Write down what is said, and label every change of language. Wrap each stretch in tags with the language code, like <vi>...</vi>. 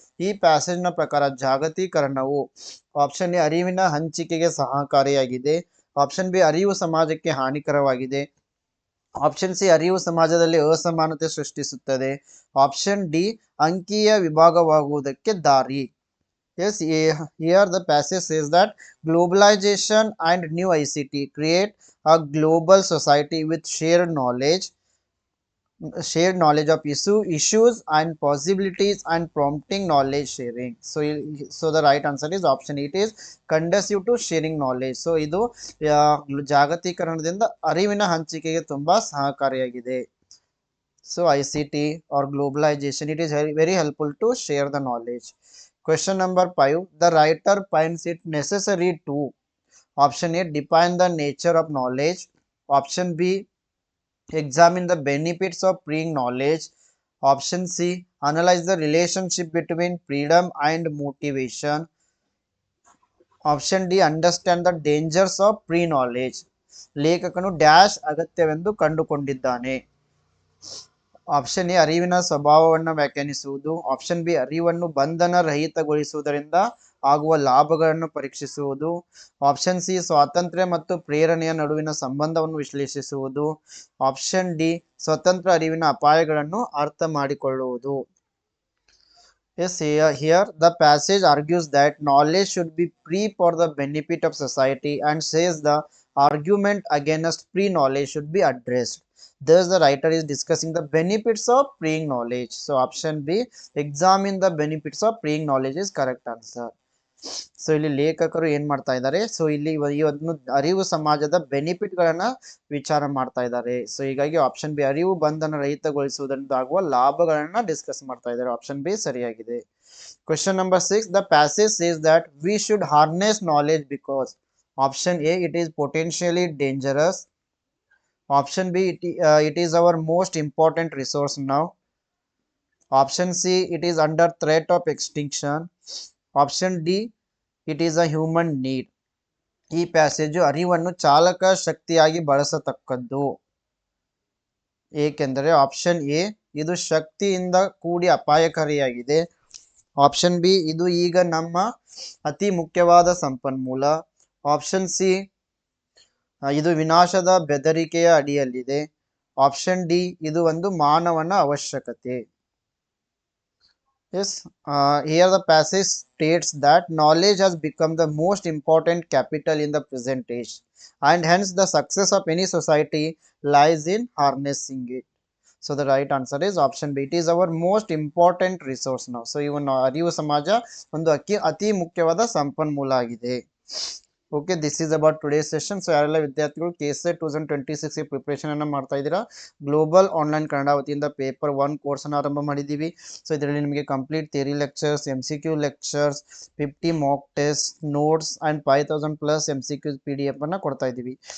<kn>ಈ ಪ್ಯಾಸೇಜ್ನ ಪ್ರಕಾರ ಜಾಗತೀಕರಣವು option A ಅರಿವಿನ ಹಂಚಿಕೆಗೆ ಸಹಕಾರಿಯಾಗಿದೆ, ಆಪ್ಷನ್ ಬಿ ಅರಿವು ಸಮಾಜಕ್ಕೆ ಹಾನಿಕರವಾಗಿದೆ, ಆಪ್ಷನ್ ಸಿ ಅರಿವು ಸಮಾಜದಲ್ಲಿ ಅಸಮಾನತೆ ಸೃಷ್ಟಿಸುತ್ತದೆ, ಆಪ್ಷನ್ ಡಿ ಅಂಕೀಯ ವಿಭಾಗವಾಗುವುದಕ್ಕೆ ದಾರಿ.</kn> <en>Yes, here the passage says that globalization and new ICT create a global society with shared knowledge, share knowledge of issues and possibilities and prompting knowledge sharing. So the right answer is option 8 is conducive to sharing knowledge.</en> <kn>So ಇದು ಜಾಗತೀಕರಣದಿಂದ ಅರಿವಿನ ಹಂಚಿಕೆಗೆ ತುಂಬಾ ಸಹಕಾರಿಯಾಗಿದೆ.</kn> <en>So ICT or globalization, it is very, very helpful to share the knowledge. Question number 5, the writer finds it necessary to option A define the nature of knowledge, option B examine the benefits of freeing knowledge, option C analyze the relationship between freedom and motivation, option D understand the dangers of free knowledge.</en> <kn>ಲೇಖಕನು dash ಅಗತ್ಯವೆಂದು ಕಂಡುಕೊಂಡಿದ್ದಾನೆ. Option A ಅರಿವಿನ ಸ್ವಭಾವವನ್ನು ವ್ಯಾಖ್ಯಾನಿಸುವುದು, option B ಅರಿವನ್ನು ಬಂಧನ ರಹಿತಗೊಳಿಸುವುದರಿಂದ ಆಗುವ ಲಾಭಗಳನ್ನು ಪರೀಕ್ಷಿಸುವುದು, ಆಪ್ಷನ್ ಸಿ ಸ್ವಾತಂತ್ರ್ಯ ಮತ್ತು ಪ್ರೇರಣೆಯ ನಡುವಿನ ಸಂಬಂಧವನ್ನು ವಿಶ್ಲೇಷಿಸುವುದು, ಆಪ್ಷನ್ ಡಿ ಸ್ವತಂತ್ರ ಅರಿವಿನ ಅಪಾಯಗಳನ್ನು ಅರ್ಥ ಮಾಡಿಕೊಳ್ಳುವುದು.</kn> <en>Yes, here the passage argues that knowledge should be free for the benefit of society and says the argument against free knowledge should be addressed. Thus, the writer is discussing the benefits of freeing knowledge. So, option B, examine the benefits of freeing knowledge is correct answer.</en> <kn>So ಇಲ್ಲಿ ಲೇಖಕರು ಏನ್ ಮಾಡ್ತಾ ಇದ್ದಾರೆ, so ಇಲ್ಲಿ ಈ ಒಂದು ಅರಿವು ಸಮಾಜದ ಬೆನಿಫಿಟ್ ಗಳನ್ನ ವಿಚಾರ ಮಾಡ್ತಾ ಇದ್ದಾರೆ. ಸೊ ಹೀಗಾಗಿ ಆಪ್ಷನ್ ಬಿ ಅರಿವು ಬಂಧನ ರಹಿತಗೊಳಿಸುವುದರಿಂದ ಆಗುವ ಲಾಭಗಳನ್ನ ಡಿಸ್ಕಸ್ ಮಾಡ್ತಾ ಇದ್ದಾರೆ. ಆಪ್ಷನ್ ಬಿ ಸರಿಯಾಗಿದೆ.</kn> <en>Question number 6, the passage says that we should harness knowledge because option A it is potentially dangerous, option B it is our most important resource now, option C it is under threat of extinction, option D it is a human need.</en> <kn>ಈ passage ಅರಿವನ್ನು ಚಾಲಕ ಶಕ್ತಿಯಾಗಿ ಬಳಸತಕ್ಕದ್ದು, ಏಕೆಂದರೆ option A ಇದು ಶಕ್ತಿಯಿಂದ ಕೂಡಿ ಅಪಾಯಕಾರಿಯಾಗಿದೆ, option B ಇದು ಈಗ ನಮ್ಮ ಅತಿ ಮುಖ್ಯವಾದ ಸಂಪನ್ಮೂಲ, ಆಪ್ಷನ್ ಸಿ ಇದು ವಿನಾಶದ ಬೆದರಿಕೆಯ ಅಡಿಯಲ್ಲಿದೆ, ಆಪ್ಷನ್ ಡಿ ಇದು ಒಂದು ಮಾನವನ ಅವಶ್ಯಕತೆ.</kn> <en>Yes, here the passage states that knowledge has become the most important capital in the present age, and hence the success of any society lies in harnessing it. So the right answer is option B. It is our most important resource now.</en> <kn>So even ಅರಿವು ಸಮಾಜ ಒಂದು ಅತಿ ಮುಖ್ಯವಾದ ಸಂಪನ್ಮೂಲ ಆಗಿದೆ.</kn> <en>Okay, this is about today session.</en> <kn>So ಯಾರೆಲ್ಲ ವಿದ್ಯಾರ್ಥಿಗಳು KSET 2026 preparation ಅನ್ನು ಮಾಡ್ತಾ ಇದ್ದೀರಾ, ಗ್ಲೋಬಲ್ ಆನ್ಲೈನ್ ಕನ್ನಡ ವತಿಯಿಂದ ಪೇಪರ್ 1 ಕೋರ್ಸ್ ಅನ್ನು ಆರಂಭ ಮಾಡಿದ್ದೀವಿ. ಸೊ ಇದರಲ್ಲಿ ನಿಮಗೆ complete theory lectures, MCQ lectures, 50 mock test, notes and 5000+ MCQ PDF ಅನ್ನು ಕೊಡ್ತಾ ಇದ್ದೀವಿ.</kn>